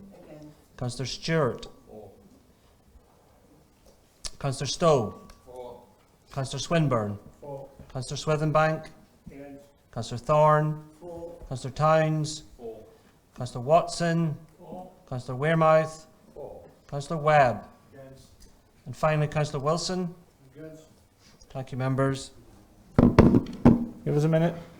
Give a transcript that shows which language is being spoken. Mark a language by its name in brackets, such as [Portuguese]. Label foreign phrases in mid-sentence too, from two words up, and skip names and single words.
[English] Councillor Stewart. Councillor Stowe. Councillor Swinburne. Councillor Swithenbank. Councillor Thorne. Councillor Towns. Councillor Watson. Councillor Wearmouth. Councillor Webb. And finally, Councillor Wilson. Thank you, members. Give us a minute.